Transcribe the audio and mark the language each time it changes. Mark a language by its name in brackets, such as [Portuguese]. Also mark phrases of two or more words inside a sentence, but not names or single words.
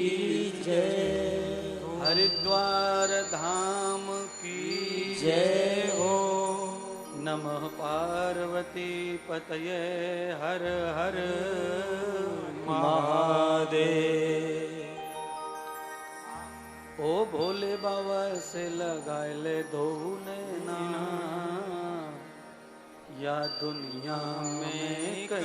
[Hindi] जय हरिद्वार धाम की जय हो [Sanskrit] नमः पार्वती पतये हर हर महादेव [Hindi] ओ भोले बाबा से लगाए ले दो नैना या दुनिया में कछु